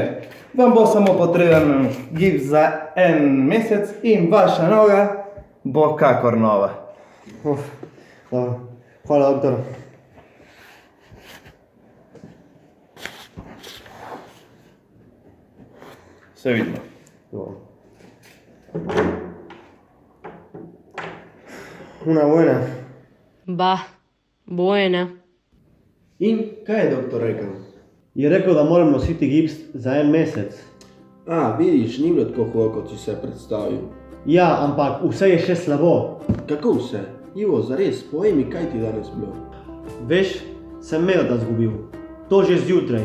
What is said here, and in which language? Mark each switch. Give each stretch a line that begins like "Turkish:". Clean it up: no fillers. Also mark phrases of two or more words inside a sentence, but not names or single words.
Slovenian: Vam bo samo potreben gips za en mesec in vaša noga bo kakor nova. Dobro. Hvala, doktor. Se vidimo.
Spanish: Una buena. Buena.
Slovenian: In kaj je doktor rekel? Je rekel, da moram nositi gips za en mesec. Vidiš, ni bilo tako hudo, kot si se predstavil. Ja, ampak vse je še slabo. Kako vse? Ivo, zares, povej mi, kaj ti danes bilo? Veš, sem Melota zgubil. To že zjutraj.